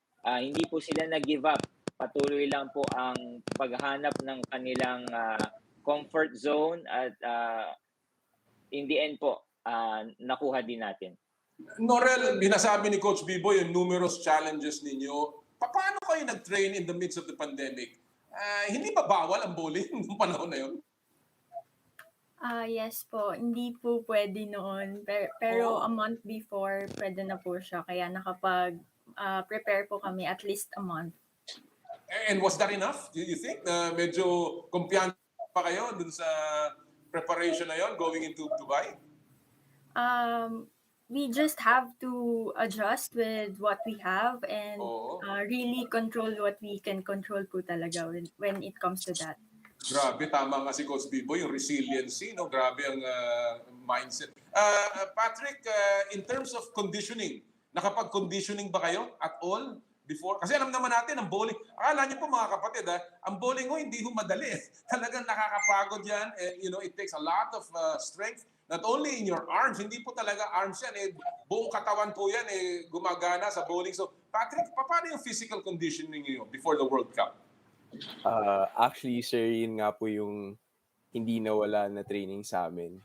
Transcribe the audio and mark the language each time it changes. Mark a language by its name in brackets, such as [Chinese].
[Filipino] Hindi po sila nag-give up. Patuloy lang po ang paghanap ng kanilang comfort zone at [English] in the end [Filipino] po, nakuha din natin. Norel, binasabi ni Coach Biboy yung numerous challenges ninyo. Paano kayo nag-train [English] in the midst of the pandemic? [Filipino] Hindi ba bawal ang bowling noong panahon na yun? Yes po, hindi po pwede noon. Pero [English] a month before, [Filipino] pwede na po siya. Kaya nakapag-prepare po kami at least a month. [English] And was that enough? Do you think [Filipino] na medyo kumpiyansa pa kayo dun sa preparation na yon [English] going into Dubai? We just have to adjust with what we have and really control what we can control po talaga when it comes to that. [Filipino] Grabe, tama nga si Coach Biboy, yung resiliency, no? Grabe ang mindset. [English] Patrick, in terms of conditioning, [Filipino] nakapag-conditioning ba kayo [English] at all before? [Filipino] Kasi alam naman natin, ang bowling, akala niyo po mga kapatid, ang bowling hindi madali. Talagang nakakapagod yan. [English] It takes a lot of strength. Not only in your arms, [Filipino] hindi po talaga arms yan. Buong katawan po yan gumagana sa bowling. [English] So, Patrick, [Filipino] paano yung physical conditioning niyo [English] before the World Cup? [Filipino] Actually, sir, yun nga po yung hindi nawala na training sa amin.